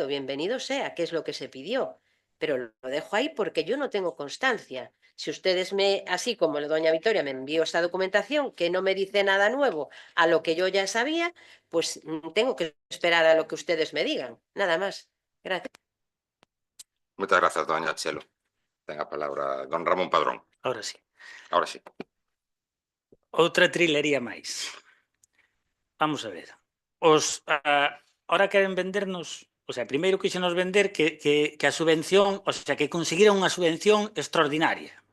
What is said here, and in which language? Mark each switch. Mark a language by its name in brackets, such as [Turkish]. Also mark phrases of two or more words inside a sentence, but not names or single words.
[Spanish] Bienvenido sea, que es lo que se pidió. Pero lo dejo ahí porque yo no tengo constancia. Si ustedes así como doña Victoria me envió esta documentación que no me dice nada nuevo a lo que yo ya sabía, pues tengo que esperar a lo que ustedes me digan. Nada más. Gracias. [Galician] Moitas grazas, doña Chelo. Ten a palabra don Ramón Padrón. [Spanish] Ahora sí. Ahora sí. [Galician] Outra trilería máis. Vamos a ver. Ahora queren vendernos, [Spanish] o sea, [Galician] primeiro quixenos vender que a subvención, [Spanish] o sea, [Galician] que conseguiran unha subvención extraordinaria.